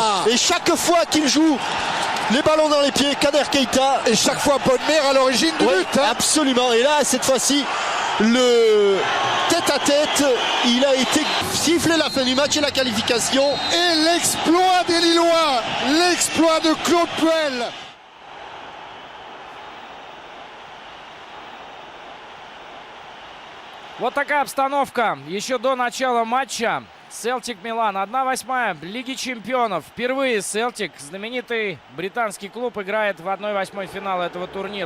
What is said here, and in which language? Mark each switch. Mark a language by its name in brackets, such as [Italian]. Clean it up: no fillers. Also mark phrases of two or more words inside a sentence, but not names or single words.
[French] Et chaque fois qu'il joue les ballons dans les pieds, Kader Keita. Et chaque fois Bodmer à l'origine du but. Hein. Absolument. Et là, cette fois-ci, le tête-à-tête, il a été sifflé la fin du match et la qualification. Et l'exploit des Lillois, l'exploit de Claude Puel. [Russian] Вот такая обстановка еще до начала матча. Celtic Milan 1/8 Лиги Чемпионов. Впервые Celtic, знаменитый британский клуб, играет в 1/8 финала этого турнира.